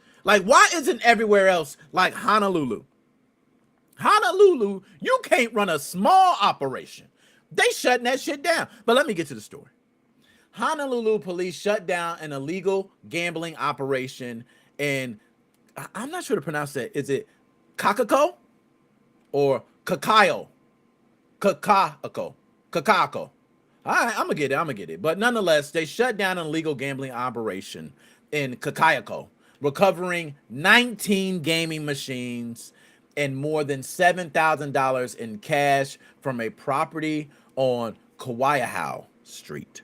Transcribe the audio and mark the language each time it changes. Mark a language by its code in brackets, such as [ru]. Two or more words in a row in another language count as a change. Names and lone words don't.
[en] Like, why isn't everywhere else like Honolulu? Honolulu, you can't run a small operation. They shutting that shit down. But let me get to the story. Honolulu police shut down an illegal gambling operation in, I'm not sure to pronounce that. Is it Kakaʻako or Kakaʻako? Kakaʻako. All right, I'm gonna get it. But nonetheless, they shut down an illegal gambling operation in Kakaʻako, recovering 19 gaming machines and more than $7,000 in cash from a property on Kauaiahau Street.